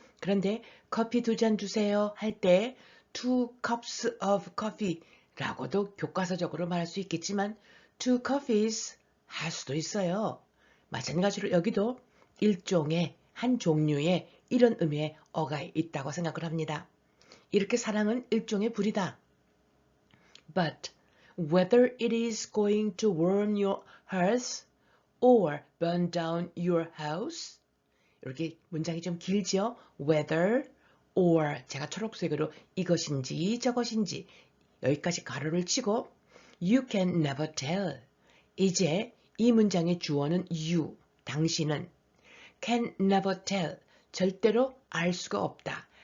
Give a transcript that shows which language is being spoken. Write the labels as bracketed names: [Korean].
[Korean] 그런데 커피 2잔 주세요 할 때 [English] two cups of coffee [Korean] 라고도 교과서적으로 말할 수 있겠지만 [English] two coffees [Korean] 할 수도 있어요. 마찬가지로 여기도 일종의 한 종류의 이런 의미의 어가 있다고 생각을 합니다. 이렇게 사랑은 일종의 불이다. [English] But whether it is going to warm your hearth or burn down your house [Korean] 이렇게 문장이 좀 길죠. whether or 제가 초록색으로 이것인지 저것인지 여기까지 가로를 치고 [English] you can never tell [Korean] 이제 이 문장의 주어는 you 당신은 can never tell 절대로 알 수가 없다.